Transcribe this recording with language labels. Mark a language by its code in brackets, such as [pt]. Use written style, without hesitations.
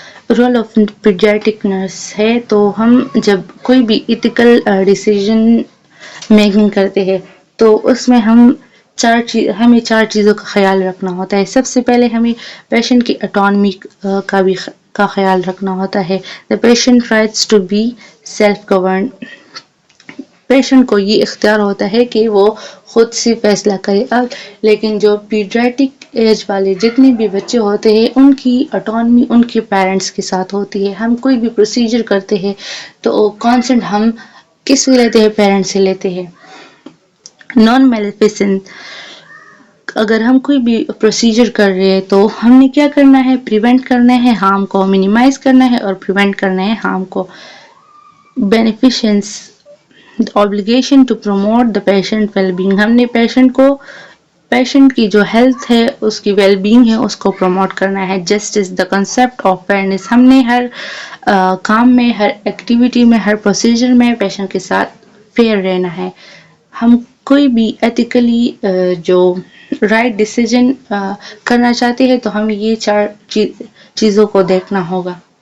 [ur] Role of paediatric nurse ہے تو ہم جب کوئی بھی ایتھیکل ڈیسیژن میکنگ کرتے ہیں تو اس میں ہمیں چار چیزوں کا خیال رکھنا ہوتا ہے. سب سے پہلے ہمیں پیشنٹ کی اٹانومی کا خیال رکھنا ہوتا ہے. [en] The patient rights to be self governed. [ur] Patient کو یہ اختیار ہوتا ہے کہ وہ خود سے فیصلہ کرے. اب لیکن جو پیڈیاٹرک ایج والے جتنے بھی بچے ہوتے ہیں ان کی اٹانومی ان کے پیرنٹس کے ساتھ ہوتی ہے. ہم کوئی بھی پروسیجر کرتے ہیں تو کانسنٹ ہم کس سے لیتے ہیں، پیرنٹس سے لیتے ہیں. نان میلیفیسنٹ. اگر ہم کوئی بھی پروسیجر کر رہے ہیں تو ہم نے کیا کرنا ہے، پریونٹ کرنا ہے ہارم کو، منیمائز کرنا ہے اور پریونٹ کرنا ہے ہارم کو. [en] Beneficence. obligation to promote the patient well-being. [ur] ہم نے پیشنٹ کی جو ہیلتھ ہے اس کی ویل بینگ ہے اس کو پروموٹ کرنا ہے. Justice. [en] The concept of fairness. [ur] ہم نے ہر کام میں، ہر ایکٹیویٹی میں، ہر پروسیجر میں پیشنٹ کے ساتھ فیئر رہنا ہے. ہم کوئی بھی ایتھیکلی جو رائٹ ڈیسیژن کرنا چاہتے ہیں تو ہمیں یہ چار چیزوں کو دیکھنا ہوگا.